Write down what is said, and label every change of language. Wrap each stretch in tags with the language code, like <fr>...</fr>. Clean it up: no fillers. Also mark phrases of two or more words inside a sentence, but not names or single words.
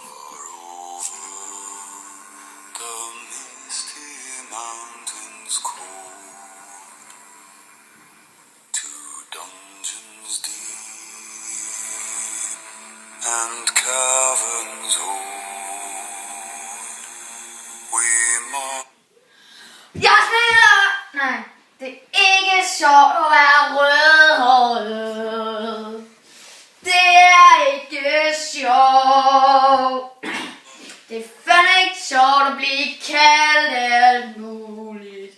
<en>The misty mountains cold, to dungeons deep and caverns old, we must.</en> <da>Jeg spiller... Nej, det er ikke sjovt at være rødhåret. Det er ikke sjovt. Det er fandme ikke sjovt at blive kaldt alt muligt.</da>